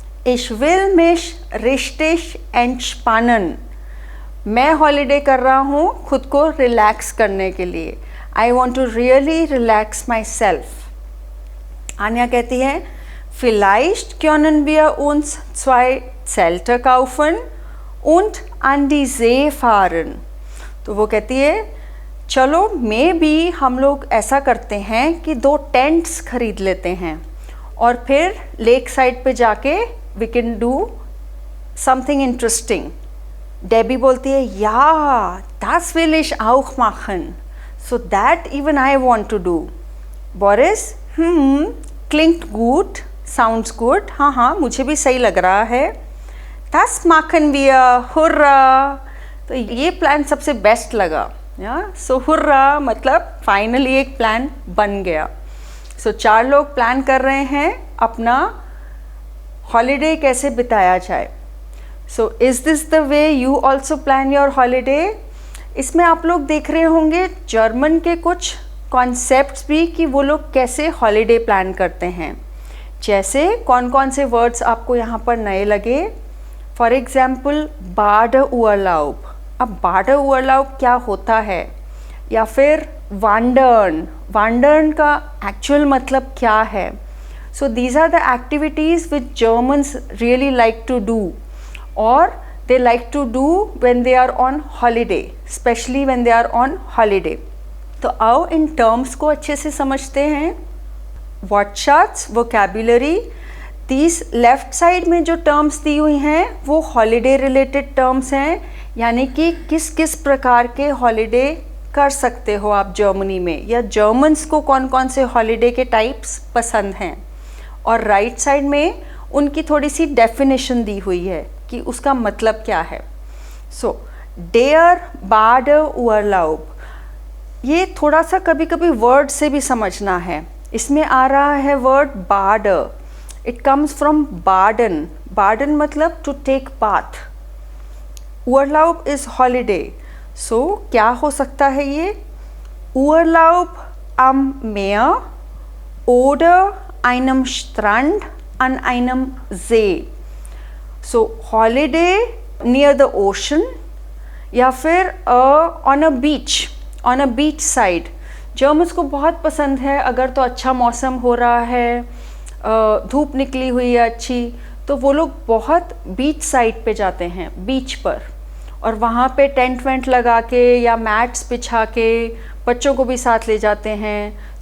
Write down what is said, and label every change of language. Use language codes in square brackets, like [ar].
[de] Ich will mich richtig entspannen। [hi] मैं holiday कर रहा हूँ खुद को रिलैक्स करने के लिए। [en] I want to really relax myself। [hi] Anya कहती है, [de] vielleicht können wir uns 2 Zelte kaufen und an die See fahren। [hi] तो वो कहती है, चलो मे बी हम लोग ऐसा करते हैं कि 2 टेंट्स खरीद लेते हैं और फिर लेक साइड पे जाके [en] We can do something interesting. [de] डेबी बोलती है, या das will ich auch machen, [en] so that even I want to do। [hi] Boris, [de] klingt gut, [en] sounds good, [hi] हाँ हाँ मुझे भी सही लग रहा है। [de] das machen wir, हुर्रा। [hi] तो ये प्लान सबसे बेस्ट लगा। सो हुर्रा मतलब फाइनली एक प्लान बन गया। सो 4 लोग प्लान कर रहे हैं अपना हॉलीडे कैसे बिताया जाए। [en] So is this the way you also plan your holiday. [hi] इसमें आप लोग देख रहे होंगे जर्मन के कुछ कॉन्सेप्ट्स भी कि वो लोग कैसे हॉलीडे प्लान करते हैं। जैसे कौन कौन से वर्ड्स आपको यहाँ पर नए लगे। For example बाडउर्लाub। अब बाडउर्लाub क्या होता है, या फिर वांडर्न, वांडर्न का एक्चुअल मतलब क्या है। [en] So these are the activities which Germans really like to do और they like to do when they are on holiday, especially when they are on holiday। [hi] तो आओ इन टर्म्स को अच्छे से समझते हैं। वर्डशार्ट्स, वोकैबुलरी। तीस लेफ्ट साइड में जो टर्म्स दी हुई हैं वो हॉलीडे रिलेटेड टर्म्स हैं, यानी कि किस किस प्रकार के हॉलीडे कर सकते हो आप जर्मनी में, या जर्मन्स को कौन कौन से हॉलीडे के टाइप्स पसंद हैं। और राइट साइड में उनकी थोड़ी सी डेफिनेशन दी हुई है कि उसका मतलब क्या है। सो डेयर बाडउर्लाub, ये थोड़ा सा कभी कभी वर्ड से भी समझना है। इसमें आ रहा है वर्ड बाड, इट कम्स फ्रॉम बार्डन। बार्डन मतलब to take bath. [en] उर्लाub is holiday. [hi] सो क्या हो सकता है ये, [de] Urlaub am Meer oder einem Strand an einem See। [en] So holiday near the ocean, या फिर on a beach side. [hi] Germans को बहुत पसंद है, अगर तो अच्छा मौसम हो रहा है, धूप निकली हुई है अच्छी, तो वो लोग बहुत बीच साइड पे जाते हैं, बीच पर, और वहाँ पे टेंट वेंट लगा के या मैट्स बिछा के बच्चों को भी साथ ले जाते हैं।